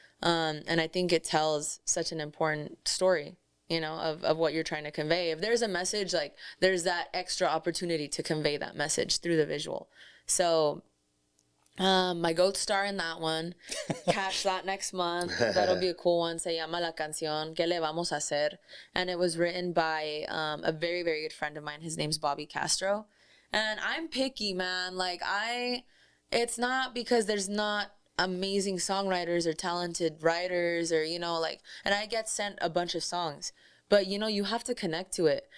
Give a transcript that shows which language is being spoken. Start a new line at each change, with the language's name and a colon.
English: And I think it tells such an important story, you know, of what you're trying to convey. If there's a message, like, there's that extra opportunity to convey that message through the visual. So my goat star in that one, catch that next month. That'll be a cool one.
Spanish: Se llama la canción ¿Qué le vamos a hacer?
English: And it was written by a very, very good friend of mine. His name's Bobby Castro. And I'm picky, man. Like, it's not because there's not amazing songwriters or talented writers, or, you know, like, and I get sent a bunch of songs, but, you know, you have to connect to it.